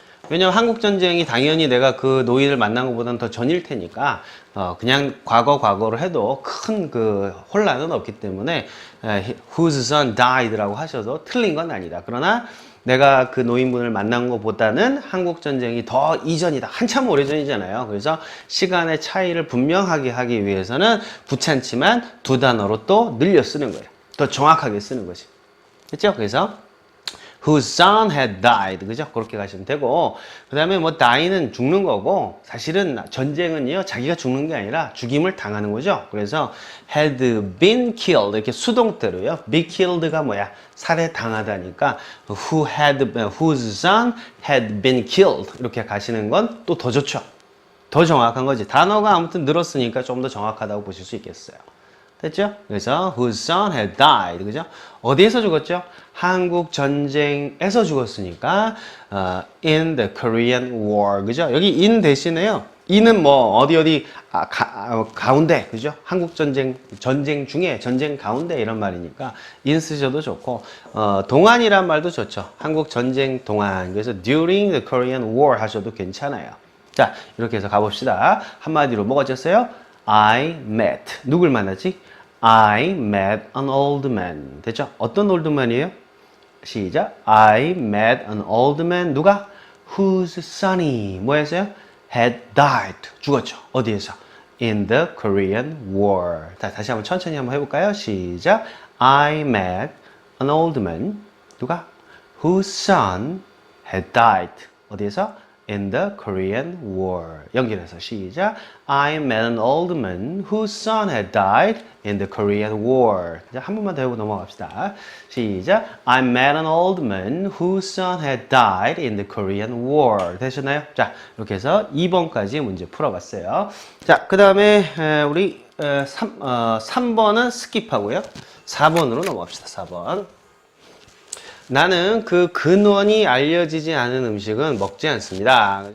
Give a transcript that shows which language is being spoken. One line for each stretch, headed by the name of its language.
Korean: 왜냐면 한국전쟁이 당연히 내가 그 노인을 만난 것보다는 더 전일 테니까 그냥 과거로 해도 큰 그 혼란은 없기 때문에 whose son died 라고 하셔도 틀린 건 아니다. 그러나 내가 그 노인분을 만난 것보다는 한국전쟁이 더 이전이다. 한참 오래전이잖아요. 그래서 시간의 차이를 분명하게 하기 위해서는 부찬지만 두 단어로 또 늘려 쓰는 거예요. 더 정확하게 쓰는 거지. 됐죠?
English: 그래서 whose son had died.
Korean: 그죠? 그렇게 가시면 되고, 그 다음에 뭐 die는 죽는 거고, 사실은 전쟁은요, 자기가 죽는 게 아니라 죽임을 당하는 거죠.
English: 그래서 had been killed.
Korean: 이렇게 수동태로요. be killed 가 뭐야?
English: 살해당하다니까, whose son had been killed.
Korean: 이렇게 가시는 건 또 더 좋죠. 더 정확한 거지. 단어가 아무튼 늘었으니까 좀 더 정확하다고 보실 수 있겠어요. 됐죠?
English: 그래서 whose son had died.
Korean: 그죠? 어디에서 죽었죠? 한국 전쟁에서 죽었으니까 in the Korean War. 그죠? 여기 in 대신에요. in은 뭐 어디 가운데. 그죠? 한국 전쟁 중에 전쟁 가운데 이런 말이니까 in 쓰셔도 좋고 동안이란 말도 좋죠. 한국 전쟁 동안.
English: 그래서 during the Korean War 하셔도 괜찮아요.
Korean: 자, 이렇게 해서 가봅시다. 한마디로 뭐가 졌어요? I met. 누굴 만났지?
English: I met an old man. 됐죠?
Korean: 어떤 old man이에요?
English: 시작. I met an old man. 누가? Whose son이 뭐였어요? Had died. 죽었죠. 어디에서? In the Korean War.
Korean: 자, 다시 한번 천천히 한번 해볼까요?
English: 시작. I met an old man. 누가? Whose son had died. 어디에서? In the Korean War.
Korean: 연결해서 시작.
English: I met an old man whose son had died in the Korean War.
Korean: 이제 한 번만 더 해보고 넘어갑시다. 시작.
English: I met an old man whose son had died in the Korean War.
Korean: 되셨나요? 자, 이렇게 해서 2번까지 문제 풀어봤어요. 자, 그 다음에 우리 3번은 스킵하고요. 4번으로 넘어갑시다. 4번. 나는 그 근원이 알려지지 않은 음식은 먹지 않습니다.